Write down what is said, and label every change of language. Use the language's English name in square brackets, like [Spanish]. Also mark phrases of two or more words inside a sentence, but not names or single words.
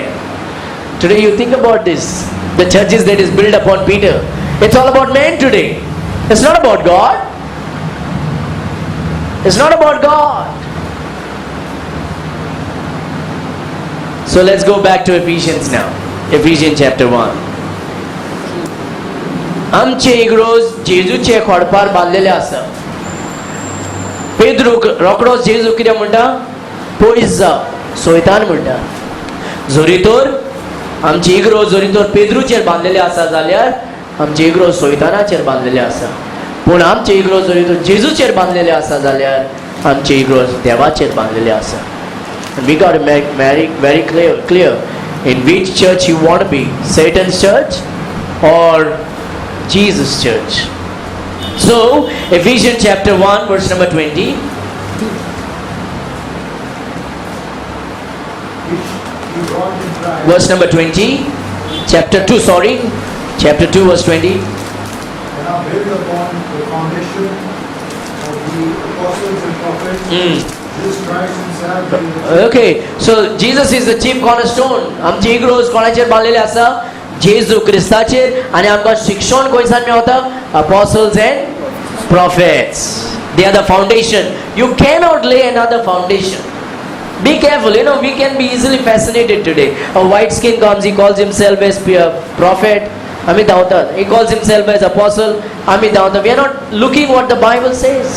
[English] Today you think about this. The churches that is built upon Peter. It's all about man today. It's not about God. It's not about God. So let's go back to Ephesians now. Ephesians chapter 1. [Konkani] आमचे इग्रोज जेजूचे खोडपार बांधलेले आसा. पेद्रू रोकडो जेजू कितें म्हणटा? पयस जा, सोयतान म्हणटा. जोरी तोर आमची इग्रो जोरी तोर पेद्रूचेर बांधलेले आसा जाल्यार आमची इग्रो सोयतानाचेर बांधलेले आसा. पूण आमचे इग्रो जोरी तोर जेजूचेर बांधलेले आसा जाल्यार आमचे इग्रो देवाचेर बांधलेले आसा. [English] We got to make very clear in which church you want to be, Satan's church or Jesus' church. So Ephesians chapter 1 verse number 20. Verse number 20. Chapter 2, sorry. Chapter 2 verse 20. And are built upon the foundation of the apostles and prophets. Jesus Christ himself. Okay, so Jesus is the chief cornerstone. [Konkani] आमची इग्रोज कोणाचेर बांधलेले आसा? जेजू क्रिस्ताचेर. आनी आमकां शिक्षण खंयसान मेवता? [English] Apostles and prophets. They are the foundation. You cannot lay another foundation. Be careful, we can be easily fascinated today. A white skin comes, he calls himself as prophet. He calls himself as apostle. We are not looking what the Bible says.